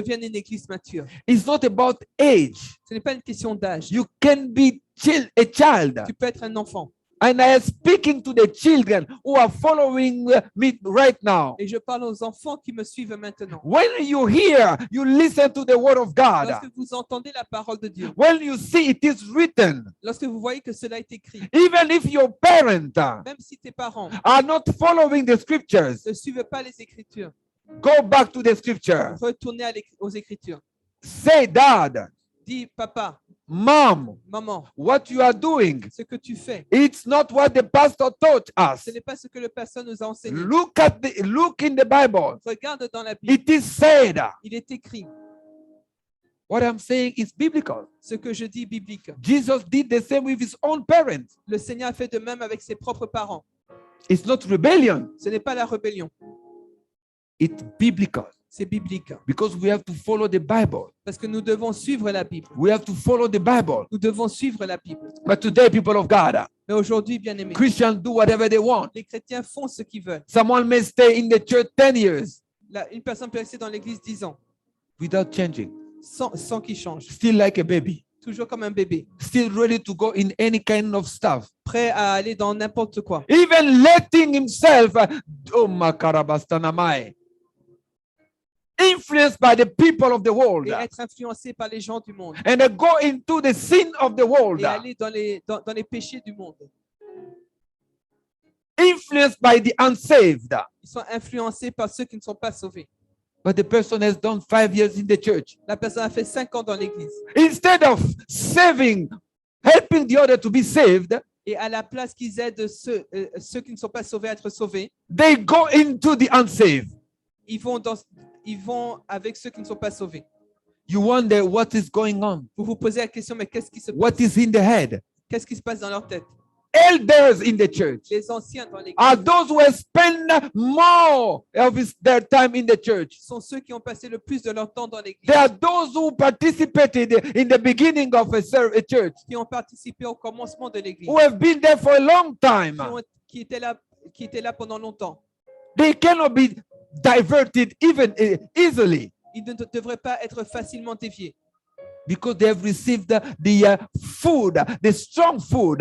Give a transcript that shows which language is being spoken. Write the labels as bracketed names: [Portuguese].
[French] devienne une église mature. [English] It's not about age. [French] Ce n'est pas une question d'âge. [English] You can be a child. [French] Tu peux être un enfant. [English] And I am speaking to the children who are following me right now. [French] Et je parle aux enfants qui me suivent maintenant. [English] When you hear, you listen to the word of God. [French] Lorsque vous entendez la parole de Dieu, [English] When you see it is written, [French] lorsque vous voyez que cela est écrit, [English] even if your parents [French] même si tes parents [English] are not following the scriptures, [French] ne suivent pas les Écritures, [English] go back to the scripture. [French] retournez aux Écritures. [English] Say, Dad, [French] Dis, papa, [English] Mom, [French] maman, [English] what you are doing, [French] ce que tu fais, [English] it's not what the pastor taught us. [French] ce n'est pas ce que le pasteur nous a enseigné. [English] Look in the Bible. [French] Regarde dans la Bible, [English] It is said. [French] il est écrit. [English] What I'm saying is biblical. [French] Ce que je dis biblique. [English] Jesus did the same with his own parents. [French] Le Seigneur a fait de même avec ses propres parents. [English] It's not rebellion. [French] Ce n'est pas la rébellion, [English] It's biblical. [French] C'est biblique. [English] because we have to follow the Bible. [French] Parce que nous devons suivre la Bible. [English] We have to follow the Bible. [French] Nous devons suivre la Bible. [English] But today, people of God, [French] Mais aujourd'hui, bien aimés, [English] Christians do whatever they want. [French] les chrétiens font ce qu'ils veulent. [English] Someone may stay in the church 10 years [French] Une personne peut rester dans l'église 10 ans [English] without changing, [French] sans qu'il change. [English] still like a baby, [French] Toujours comme un bébé, [English] still ready to go in any kind of stuff, [French] prêt à aller dans n'importe quoi. [English] even letting himself, oh makarabastanamai, influenced by the people of the world, [French] Et être influencé par les gens du monde. [English] and go into the sin of the world, [French] Et aller dans les péchés du monde. [English] influenced by the unsaved. [French] Ils sont influencés par ceux qui ne sont pas sauvés. [English] But the person has done 5 years in the church. [French] La personne a fait 5 ans dans l'église. [English] Instead of saving, helping the other to be saved, [French] Et à la place qu'ils aident ceux qui ne sont pas sauvés à être sauvés, [English] they go into the unsaved. [French] ils vont avec ceux qui ne sont pas sauvés. [English] You wonder what is going on, [French] Vous vous posez la question, mais qu'est-ce qui se [English] what [French] passe? [English] is in the head. [French] Qu'est-ce qui se passe dans leur tête? [English] Elders in the church [French] Les anciens dans l'église [English] are those who have spent more of their time in the church. [French] sont ceux qui ont passé le plus de leur temps dans l'église, [English] They are those who participated in the beginning of a church, [French] qui ont participé au commencement de l'église, [English] who have been there for a long time. [French] qui étaient là pendant longtemps. [English] They cannot be diverted even easily [French] Ils ne devraient pas être facilement déviés [English] because they have received the food, the strong food.